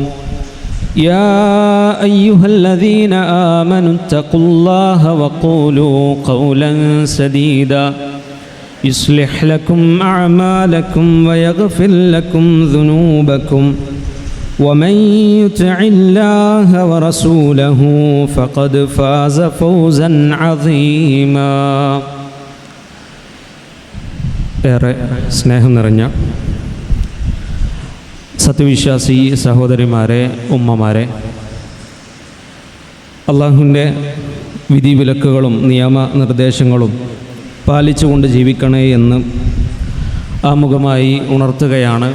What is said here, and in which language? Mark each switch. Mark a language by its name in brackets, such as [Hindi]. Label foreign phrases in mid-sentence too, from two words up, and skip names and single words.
[Arabic] يا أيها الذين آمنوا اتقوا الله وقولوا قولا سديدا يصلح لكم أعمالكم ويغفر لكم ذنوبكم ومن يطع الله ورسوله فقد فاز فوزا عظيما. [Malayalam] ഏറെ സ്നേഹം നിറഞ്ഞ സത്യവിശ്വാസി സഹോദരിമാരെ, ഉമ്മമാരെ, അള്ളാഹുവിൻ്റെ വിധിവിലക്കുകളും നിയമനിർദ്ദേശങ്ങളും പാലിച്ചുകൊണ്ട് ജീവിക്കണേ എന്ന് ആമുഖമായി ഉണർത്തുകയാണ്.